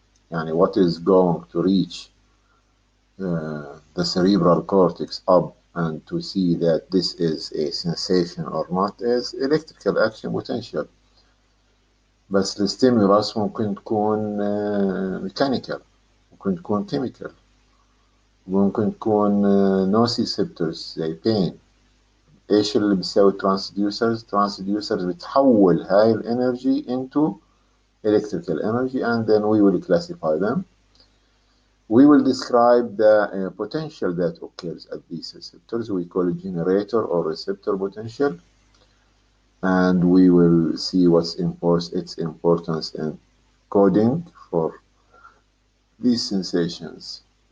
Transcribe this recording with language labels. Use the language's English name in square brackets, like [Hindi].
[English] يعني what is going to reach the cerebral cortex up and to see that this is a sensation or not is electrical action potential. [Arabic] بس الستيمولاس ممكن تكون ميكانيكال، ممكن تكون كيميكال، ممكن تكون نوسيسبتورز زي بين. ايش اللي بيساوي ترانسديوسرز بتحول هاي الانرجي [English] into electrical energy and then we will classify them. We will describe the potential that occurs at these receptors. We call it generator or receptor potential, and we will see what's its importance in coding for these sensations.